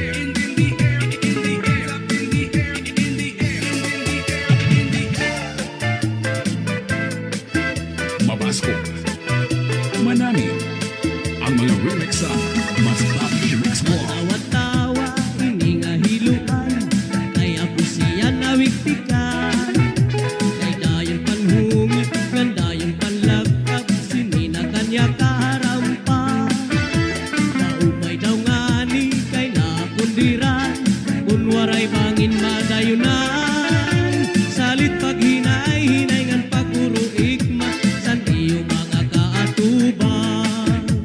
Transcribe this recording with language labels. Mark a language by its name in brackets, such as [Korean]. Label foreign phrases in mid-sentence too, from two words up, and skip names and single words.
[Waray] Mabasko, Manani, ang mga remix sa Mas Papi Mix Mo. Tawa-tawa, iningahiluan, kay ako siya nawiktikan. Kay dayon panhungit, [Filipino] ganda yung [Waray] panlagkap, sinina kanya kaharampa. Maupay daw ngani, kay nakundiran, kunwaray bangin madayunan. Salit paghinay-hinay ngan paguro ikma, san iyo mga kaatubang.